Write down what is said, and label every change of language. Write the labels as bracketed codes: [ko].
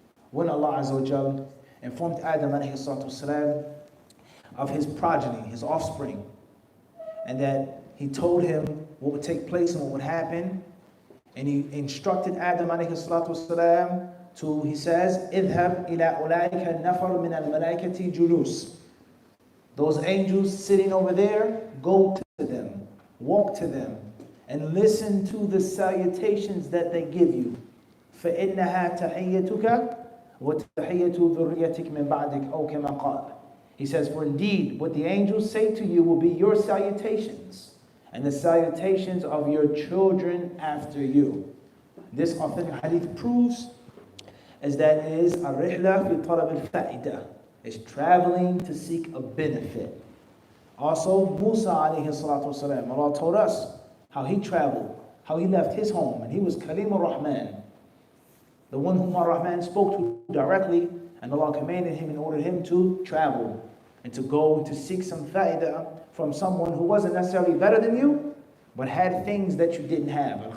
[en] When Allah Azza wa Jalla informed Adam alayhi salatu wasalam of his progeny, his offspring, and that he told him what would take place and what would happen, and he instructed Adam alayhi salatu wasalam to, he says, [ar] اذهب إلى أولئك النفر من الملائكة جلوس. [en] Those angels sitting over there, go to them, walk to them, and listen to the salutations that they give you. [ar] فإنها تحيتك وتحية ذريتك من بعدك أو كما قال. [en] He says, for indeed, what the angels say to you will be your salutations, and the salutations of your children after you. This authentic hadith proves is that it is [ar] al-rihla fi talab al-fa'idah. [en] It's traveling to seek a benefit. Also, Musa alayhi salatu wasalam, Allah told us how he traveled, how he left his home, and he was Kalim ar-Rahman, the one whom ar-Rahman spoke to directly, and Allah commanded him and ordered him to travel and to go to seek some fa'idah from someone who wasn't necessarily better than you, but had things that you didn't have.